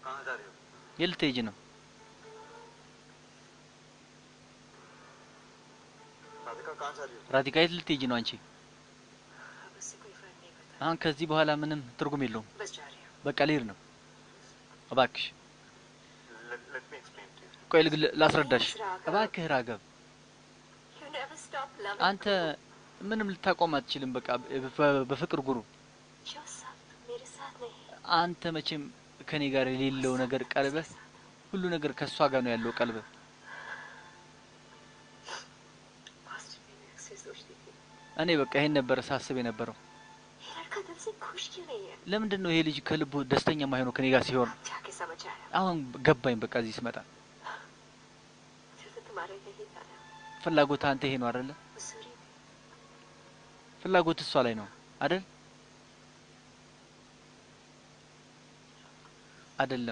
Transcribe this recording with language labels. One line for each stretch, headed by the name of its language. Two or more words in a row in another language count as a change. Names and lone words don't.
Hindi: जा रही हो?
Amharic: የልትሄጂ ነው?
Hindi: राधिका कहाँ जा रही हो?
Amharic: ራዲካ የት ልትሄጂ ነው አንቺ?
Hindi: अब उससे कोई फर्क नहीं पड़ता
Amharic: አሁን ከዚህ በኋላ ምንም ትርጉም የለውም።
Hindi: बस जा रही हूँ
Amharic: በቃ ልሄድ ነው። እባክሽ
English: Let me explain to you.
Amharic: ቆይ ላስረዳሽ። እባክህ ራገብ፣
English: You never stop loving
Amharic: አንተ ምንም ልታቆም አትችልም። በቃ በፍቅር ጉሩ
Hindi: जो सब मेरे साथ नहीं
Amharic: አንተ መቼም ከኔ ጋር የሌለው ነገር ቀልበህ ሁሉ ነገር ከሷ ጋር ነው ያለው ቀልበህ።
Hindi: Boston में मैं अक्सर सोचती थी
Amharic: እኔ በቃ ይሄን ነበር ሳስብ የነበረው።
Hindi: ये लड़का दिल से खुश क्यों नहीं है
Amharic: ለምንድን ነው ይሄ ልጅ ከልቡ ደስተኛ የማይሆነው ከኔ ጋር ሲሆን?
Hindi: जाके समझ आया
Amharic: አሁን ገባኝ። በቃ እዚህ ስመጣ
Hindi: दिल तो तुम्हारे नहीं था ना
Amharic: ፍላጎት አንተ ይሄ ነው አይደለ?
Hindi: मसूरी में
Amharic: ፍላጎት እሷ ላይ ነው አይደል? አይደለም።